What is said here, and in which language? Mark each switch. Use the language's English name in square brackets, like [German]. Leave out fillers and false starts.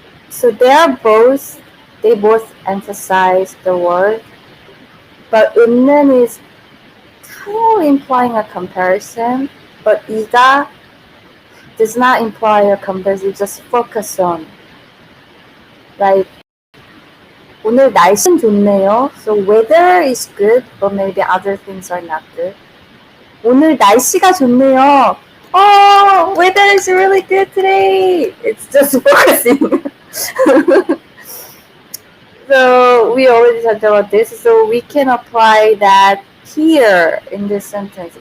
[English] So they both emphasize the word, but 있는 is kind of implying a comparison, but 이가 does not imply a comparison, just focus on. [Korean] Like, 오늘 날씨는 좋네요. [English] So weather is good, but maybe other things are not good. [Korean] 오늘 날씨가 좋네요. [English] Oh, weather is really good today. It's just focusing. So we already talked about this, so we can apply that here in this sentence.